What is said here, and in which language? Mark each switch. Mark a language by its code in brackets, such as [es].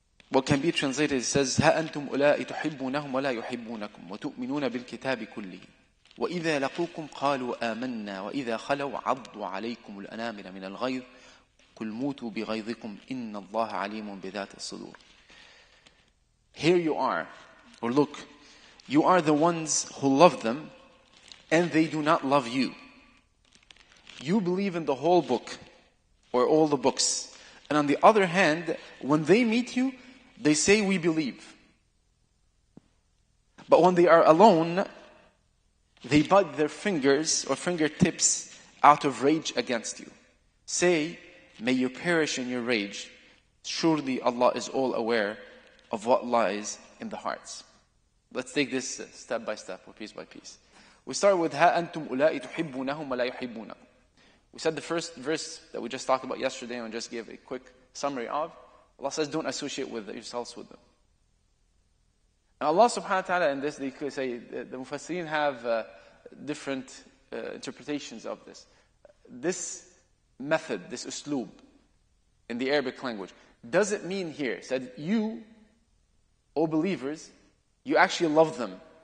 [en] What can be translated, it says, [ar] ها أنتم أولئك تحبونهم ولا يحبونكم وتؤمنون بالكتاب كله وإذا لقوكم قالوا آمنا وإذا خلوا عضوا عليكم الأنامل من الغيظ قل موتوا بغيظكم إن الله عليم بذات الصدور. [en] Here you are, or look, you are the ones who love them and they do not love you. You believe in the whole book or all the books. And on the other hand, when they meet you, they say we believe. But when they are alone, they bite their fingers or fingertips out of rage against you. Say, may you perish in your rage. Surely Allah is all aware of what lies in the hearts. Let's take this step by step or piece by piece. We start with [ar] ها أنتم أولئك تحبونهم ولا يحبونكم. [en] We said the first verse that we just talked about yesterday and just gave a quick summary of. Allah says, don't associate with yourselves with them. And Allah subhanahu wa ta'ala in this, they could say, the Mufassirin have different interpretations of this. This method, this usloob, in the Arabic language, does it mean here, said you, O believers, you actually love them.